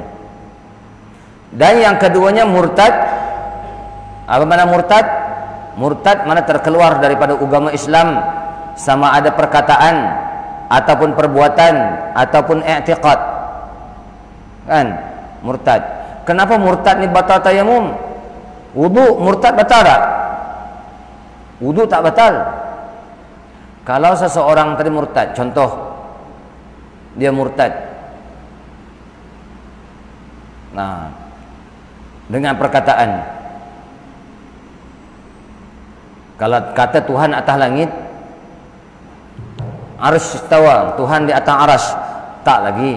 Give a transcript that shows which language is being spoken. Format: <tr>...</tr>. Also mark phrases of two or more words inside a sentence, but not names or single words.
<ms>Dan yang keduanya murtad. Apa mana murtad? Murtad mana terkeluar daripada agama Islam, sama ada perkataan ataupun perbuatan ataupun i'tiqad. Kan? Murtad. Kenapa murtad ni batal tayamum? Wudu murtad batal tak? Wudu tak batal. Kalau seseorang tadi murtad, contoh dia murtad, dengan perkataan, kalau kata Tuhan atas langit,</ms> <ar>العرش استوى,</ar> <ms>Tuhan di atas arsy, tak lagi.</ms>